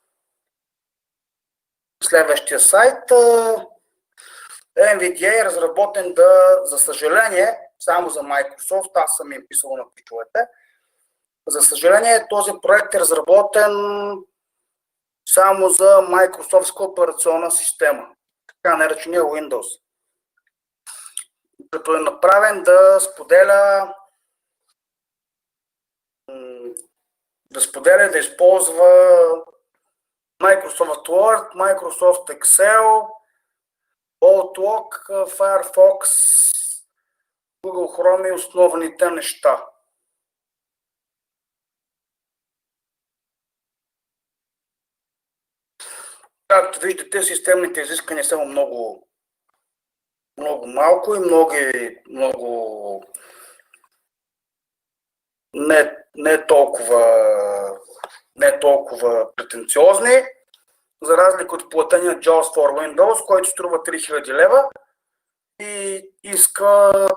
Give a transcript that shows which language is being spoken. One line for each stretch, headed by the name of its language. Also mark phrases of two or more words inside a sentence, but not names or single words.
Bulgarian: Следващия сайт NVDA е разработен за съжаление, само за Microsoft, аз съм им писал на пичовете, За съжаление, този проект е разработен само за Microsoftска операционна система, така наречения Windows. Като е направен да споделя и да използва Microsoft Word, Microsoft Excel, Outlook, Firefox, Google Chrome и основните неща. Както виждате, системните изисквания са много малко и много не толкова претенциозни, за разлика от платения JAWS for Windows, който струва 3000 лева и иска